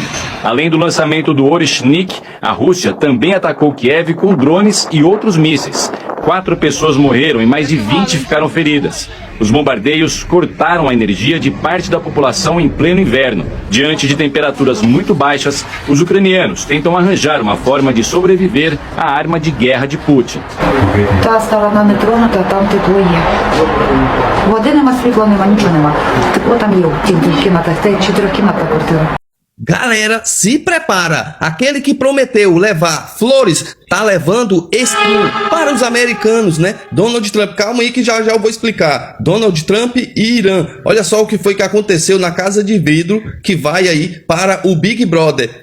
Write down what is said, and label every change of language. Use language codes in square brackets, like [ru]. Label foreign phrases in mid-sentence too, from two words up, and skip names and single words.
[pt] Além do lançamento do Oreshnik, a Rússia também atacou Kiev com drones e outros mísseis. 4 pessoas morreram e mais de 20 ficaram feridas. Os bombardeios cortaram a energia de parte da população em pleno inverno. Diante de temperaturas muito baixas, os ucranianos tentam arranjar uma forma de sobreviver à arma de guerra de Putin. [uk] Та сторона не тронута, там тепло є. Води нема, світла нема, нічого нема. Тепло там є в тих кімнатах, це 4-кімнатна квартира. [pt] Galera, se prepara! Aquele que prometeu levar flores, tá levando espinho para os americanos, né? Donald Trump, calma aí que já eu vou explicar. Donald Trump e Irã. Olha só o que foi que aconteceu na casa de vidro que vai aí para o Big Brother.